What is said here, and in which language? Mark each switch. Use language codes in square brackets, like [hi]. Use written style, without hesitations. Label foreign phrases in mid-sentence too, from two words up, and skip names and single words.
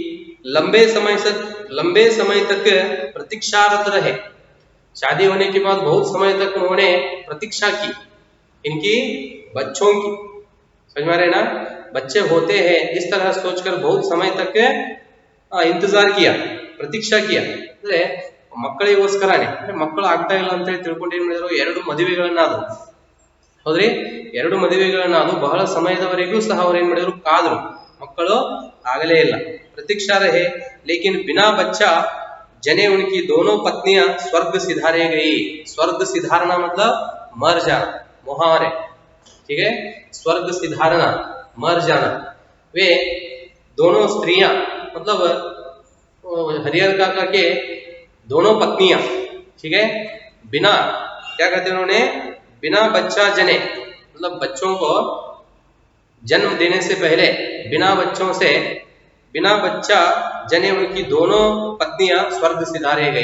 [hi] लंबे समय तक प्रतीक्षारत रहे। शादी होने के बाद बहुत समय तक उन्होंने प्रतीक्षा की इनकी बच्चों की, समझ में आ रहे ना, बच्चे होते हैं इस तरह सोचकर बहुत समय तक इंतजार किया, प्रतीक्षा किया। [kn] ಅಂದ್ರೆ ಮಕ್ಕಳಿಗೋಸ್ಕರನೇ, ಅಂದ್ರೆ ಮಕ್ಕಳು ಆಗ್ತಾ ಇಲ್ಲ ಅಂತ ಹೇಳಿ ತಿಳ್ಕೊಂಡು ಏನ್ ಮಾಡಿದ್ರು, 2 ಮದುವೆಗಳನ್ನಾದವು, ಹೌದ್ರಿ, 2 ಮದುವೆಗಳನ್ನಾದವು. ಬಹಳ ಸಮಯದವರೆಗೂ ಸಹ ಅವ್ರು ಏನ್ ಮಾಡಿದ್ರು, ಕಾದ್ರು, ಮಕ್ಕಳು ಆಗಲೇ ಇಲ್ಲ, [hi] प्रतीक्षा रहे। लेकिन बिना बच्चा जने उनकी दोनों पत्नियां स्वर्ग सिधारे गई। स्वर्ग सिधारना मतलब मर जाना, मुहावरे, ठीक है। स्वर्ग सिधारना, मर जाना। वे दोनों स्त्रियां मतलब हरिहर काका के दोनों पत्नियां, ठीक है, बिना क्या कहते हैं उन्होंने, बिना बच्चा जने, मतलब बच्चों को जन्म देने से पहले बिना बच्चा जने उनकी दोनों पत्नियां स्वर्ग सिधारे गई।